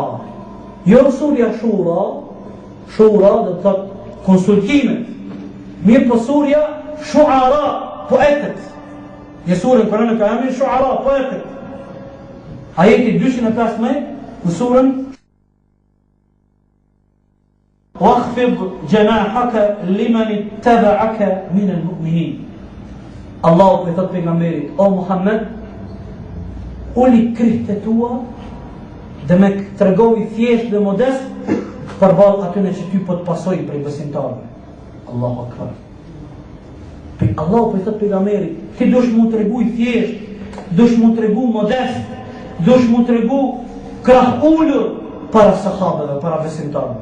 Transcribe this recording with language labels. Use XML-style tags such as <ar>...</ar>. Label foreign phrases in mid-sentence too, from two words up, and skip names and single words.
<sq>Jo surja Shura dhe të thotë konsultimet. Mirë po surja Shu'ara, poetët. Një surën Kur'an ka emrin Shu'ara, poetët. Ajeti 215 në surën</sq> <ar>واخفض جناحك لمن اتبعك من المؤمنين.</ar> <sq>Allahu për thot pejgamberit, o Muhammed, uli krihtë e tua dhe me tregoj thjesht dhe modest përballë atyre që ty po të pasojnë prej besimtarëve.</sq> <ar>الله أكبر.</ar> <sq>Allahu për thot pejgamberit, ti dush mu tregu thjesht, dush mu tregu modest, dush mu tregu krah ullur para sahabëve, para besimtarëve.</sq>